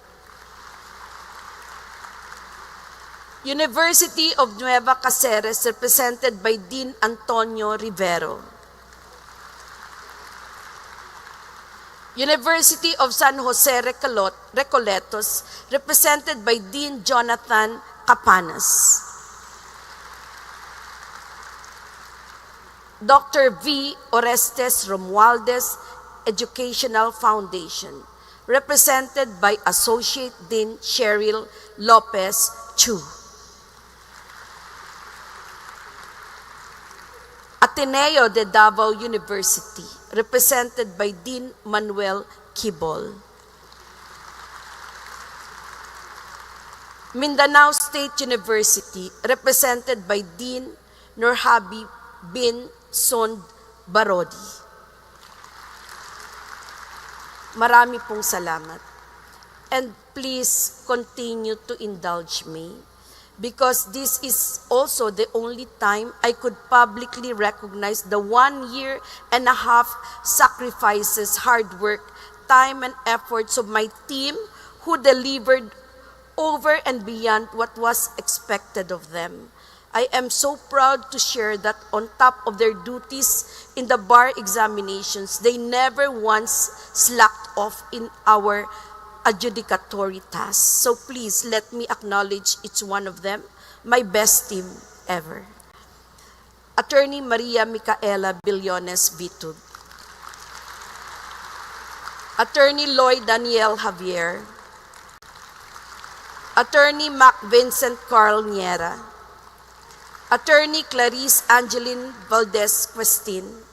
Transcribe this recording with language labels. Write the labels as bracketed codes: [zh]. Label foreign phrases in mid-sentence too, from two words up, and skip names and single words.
[en] University of Nueva Cáceres, represented by Dean Antonio Rivero. University of San Jose Recoletos, represented by Dean Jonathan Capanas. Dr. V. Orestes Romualdez Educational Foundation, represented by Associate Dean Cheryl Lopez Chu. Ateneo de Davao University, represented by Dean Manuel Kibol. Mindanao State University, represented by Dean Nurhabi bin Sond Barodi. [tl] Marami pong salamat. [en] And please continue to indulge me, because this is also the only time I could publicly recognize the 1.5 years sacrifices, hard work, time, and efforts of my team who delivered over and beyond what was expected of them. I am so proud to share that on top of their duties in the bar examinations, they never once slacked off in our adjudicatory tasks. So please let me acknowledge each one of them, my best team ever. Attorney Maria Micaela Billones Vitud. Attorney Lloyd Daniel Javier. Attorney Mac Vincent Carl Niera. Attorney Clarice Angeline Valdez Questin.